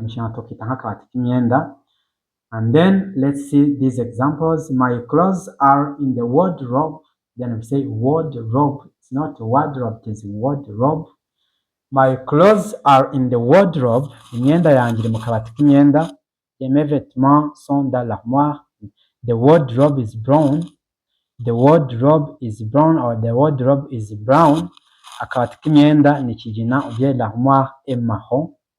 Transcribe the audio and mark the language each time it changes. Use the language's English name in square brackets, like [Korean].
[Kinyarwanda] Mu kinyarwanda tukita nk'akabati k'imyenda. [English] And then let's see these examples. My clothes are in the wardrobe. Then we say wardrobe. It's not wardrobe, it is wardrobe. My clothes are in the wardrobe. [Kinyarwanda] Imyenda yanjye iri mu kabati k'imyenda. [French] Mes vêtements sont dans l'armoire. [English] The wardrobe is brown. The wardrobe is brown or the wardrobe is brown. [Kinyarwanda] Akabati k'imyenda ni kigina [French] ou bien l'armoire est marron.